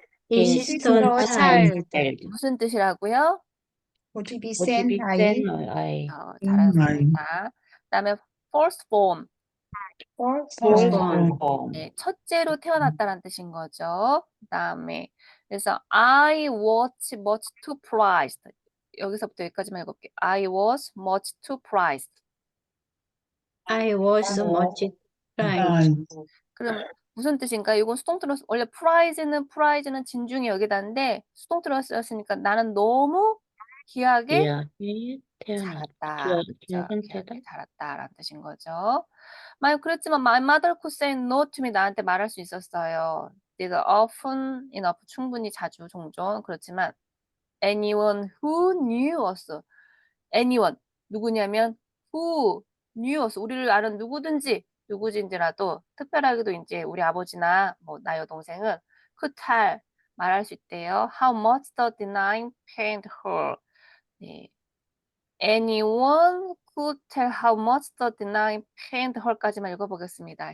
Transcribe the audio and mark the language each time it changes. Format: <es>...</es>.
<en>insistent child.</en> <ko>무슨 뜻이라고요? 고집이 고집이 센 아이. 센 아이. 잘하셨습니다. 그다음에 firstborn.</ko> <en>firstborn.</en> <ko>네, 첫째로 태어났다는 뜻인 거죠. 그다음에 그래서</ko> <en>I was much too prized.</en> <ko>여기서부터 여기까지만 읽어볼게요.</ko> <en>I was much too prized. I was much prized.</en> <ko>그럼 무슨 뜻인가? 이건 수동 들어서 원래 prize는 진중히 여기다인데 수동 들어쓰였으니까 나는 너무 귀하게 자랐다. 귀하게 자랐다라는 뜻인 거죠. 만약 그랬지만</ko> <en>my mother could say no to me</en> <ko>나한테 말할 수 있었어요.</ko> <en>did often enough</en> <ko>충분히 자주 종종 그렇지만</ko> <en>anyone who knew us</en> <ko>anyone 누구냐면 who knew us 우리를 아는 누구든지라도 특별하게도 이제 우리 아버지나 뭐 나 여동생은</ko> <en>could tell</en> <ko>말할 수 있대요.</ko> <en>How much the denying pained her.</en> <ko>네.</ko> <en>Anyone could tell how much the denying pained her</en> <ko>까지만 읽어보겠습니다.</ko>